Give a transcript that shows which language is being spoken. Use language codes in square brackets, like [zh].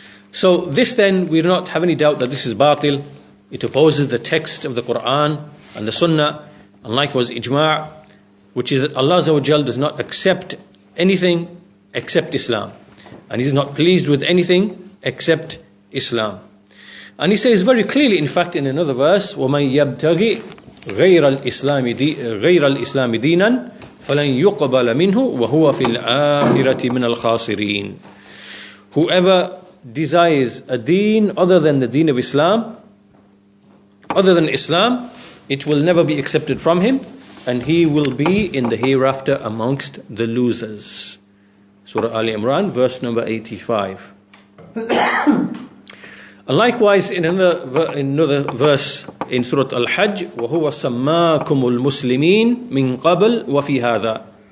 [en] So this then, we do not have any doubt that this is batil. It opposes the text of the Quran and the Sunnah, and likewise ijma', which is that Allah Azza wa Jal does not accept anything except Islam. And He is not pleased with anything except Islam. And He says very clearly, in fact, in another verse, [ar] وَمَنْ يَبْتَغِي غَيْرَ الْإِسْلَامِ دِينًا فَلَنْ يُقْبَلَ مِنْهُ وَهُوَ فِي الْآخِرَةِ مِنَ الْخَاسِرِينَ. [en] Whoever desires a deen other than the deen of Islam, other than Islam, it will never be accepted from him, and he will be in the hereafter amongst the losers. Surah Al Imran, verse number 85. And likewise in another verse in Surah Al-Hajj, [ar] وَهُوَ سَمَّاكُمُ الْمُسْلِمِينَ مِنْ قَبْلِ وَفِي هَذَا.